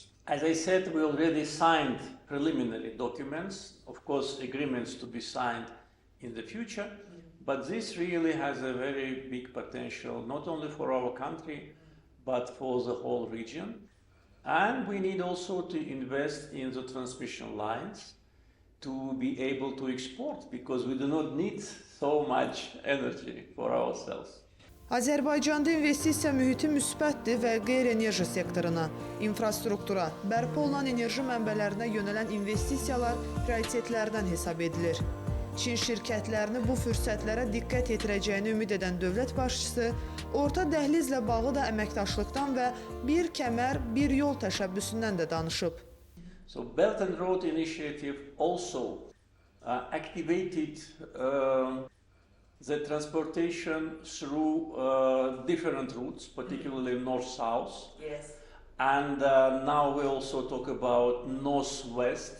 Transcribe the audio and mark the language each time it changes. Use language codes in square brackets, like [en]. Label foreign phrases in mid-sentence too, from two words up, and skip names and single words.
[az] As I said, we already signed preliminary documents, of course agreements to be signed in the future, but this really has a very big potential, not only for our country, but for the whole region. And we need also to invest in the transmission lines to be able to export, because we do not need so much energy for ourselves. Azərbaycanda investisiya mühiti müsbətdir və qeyri-enerji sektoruna, infrastruktura, bərpa olunan enerji mənbələrinə yönələn investisiyalar prioritetlərdən hesab edilir. Çin şirkətlərini bu fürsətlərə diqqət yetirəcəyini ümid edən dövlət başçısı, orta dəhlizlə bağlı da əməkdaşlıqdan və bir kəmər, bir yol təşəbbüsündən də danışıb. [en] So Belt and Road Initiative also activated the transportation through different routes, particularly north-south. Yes. And now we also talk about north-west.